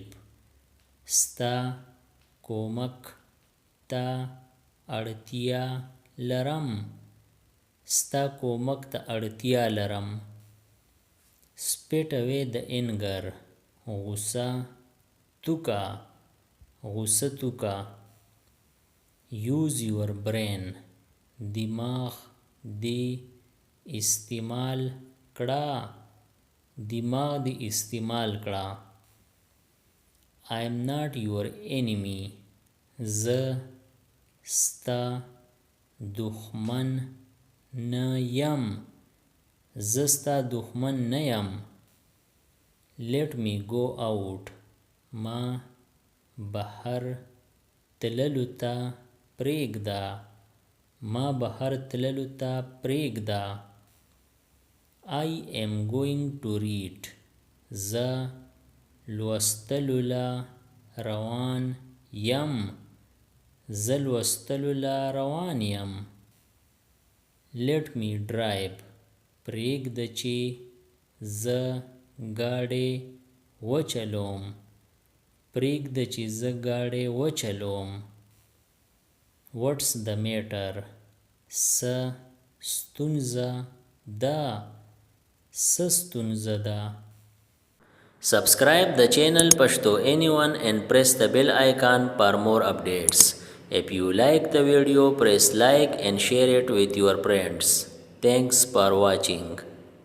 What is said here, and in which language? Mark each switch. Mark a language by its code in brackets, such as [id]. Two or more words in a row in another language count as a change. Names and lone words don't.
[ps] ستا کومک ته اړتیا لرم. ستا کومک ته اړتیا لرم. [en] Spit away the anger. [ps] غوسه توکه. غوسه توکه. [en] Use your brain. [ps] دماغ دې استعمال کړه. دماغ دې استعمال کړه. [en] I am not your enemy. [ps] زه ستا دښمن نه یم. زه ستا دښمن نه یم. [en] Let me go out. [ps] ما بهر تللو ته پرېږده. ما بهر تللو ته پرېږده. [en] I am going to read. [ps] زه لوستلو له روان یم. زه لوستلو له روان یم. [en] Let me drive. [ps] پرېږده چې زه ګاډی وچلوم. پرېږده چې زه ګاډی وچلوم. [en] What's the matter? [ps] څه ستونزه ده. څه ستونزه ده. [en] Subscribe the channel Pashto Anyone and press the bell icon for more updates. If you like the video, press like and share it with your friends. Thanks for watching.